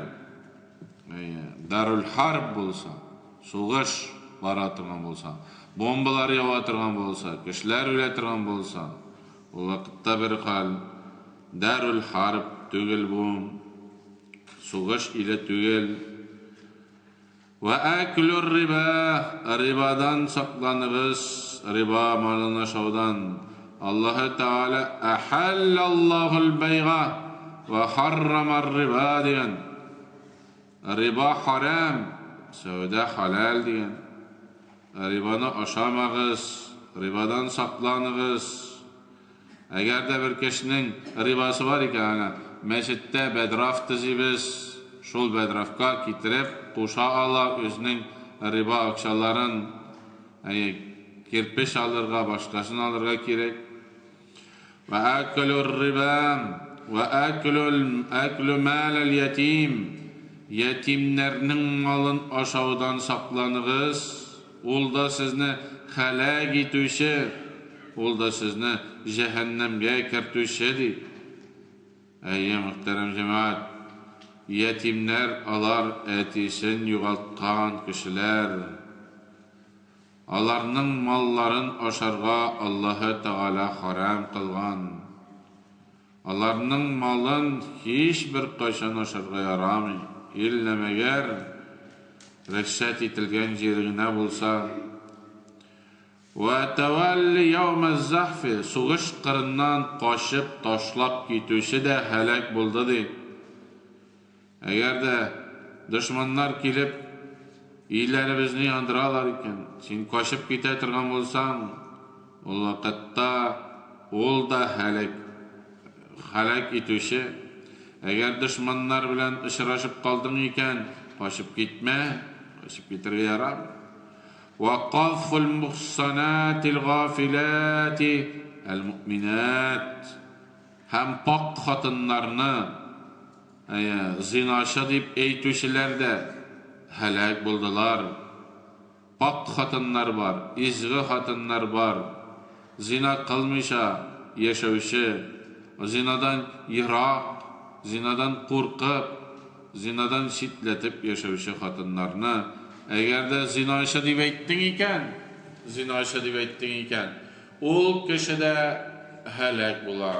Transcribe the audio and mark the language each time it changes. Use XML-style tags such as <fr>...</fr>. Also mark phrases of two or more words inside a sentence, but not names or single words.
<tt>Дарул харб булса, сугыш бара торган булса, бомбалар ява торган булса, кешеләр үлә торган булса, ул вакытта бер хәл, дарул харб түгел бу, сугыш иле түгел.</tt> <ar>وَأَكْلُ الرِّبَا</ar> <tt>Рибадан сакланыгыз, риба малын ашаудан. Аллаһу Тәгалә</tt> <ar>أَحَلَّ اللَّهُ الْبَيْعَ وَحَرَّمَ الرِّبَا</ar> <tt>дигән. Риба харам, сәүдә халал дигән. Рибаны ашамагыз, рибадан сакланыгыз. Әгәр дә бер кешенең рибасы бар икән, мәчеттә бәдраф төзибез, шул бәдрафка китереп куша ала, үзенең риба акчаларын кирпеш алырга, башкасын алырга кирәк.</tt> <ar>وَأَكْلُ الرِّبَا وَأَكْلُ مَالَ الْيَتِيمِ</ar> <tt>Ятимнәрнең малын ашаудан сакланыгыз. Ул да сезне хәлак итүче, ул да сезне җәһәннәмгә кертүче ди. Мөхтәрәм җәмәгать, ятимнәр, алар әтисен югалткан кешеләр. Аларның малларын ашарга Аллаһу Тәгалә харам кылган. Аларның малын һич бер кайчан ашарга ярамый. Иллә мәгәр рөхсәт ителгән җиренә булса.</tt> <ar>وَتَوَلِّ يَوْمَ الزَّحْفِ</ar> <tt>Сугыш кырыннан качып ташлап китүче дә һәлак булды ди. Әгәр дә дошманнар килеп илләребезне яндыралар икән, син качып китә торган булсаң, ул вакытта ул да һәлак итүче. Әгәр дошманнар белән очрашып калдың икән, качып китмә, качып китәргә ярамый.</tt> <ar>وَقَذْفُ الْمُحْصَنَاتِ الْغَافِلَاتِ الْمُؤْمِنَاتِ</ar> <tt>Һәм пак хатыннарны зинашы дип әйтүчеләр дә һәлак булдылар. Пак хатыннар бар, изге хатыннар бар, зина кылмыйча яшәүче, зинадан ерак, зинадан куркып, зинадан читләтеп яшәүче хатыннарны әгәр дә зинашы дип әйттең икән, ул кеше дә һәлак була.</tt>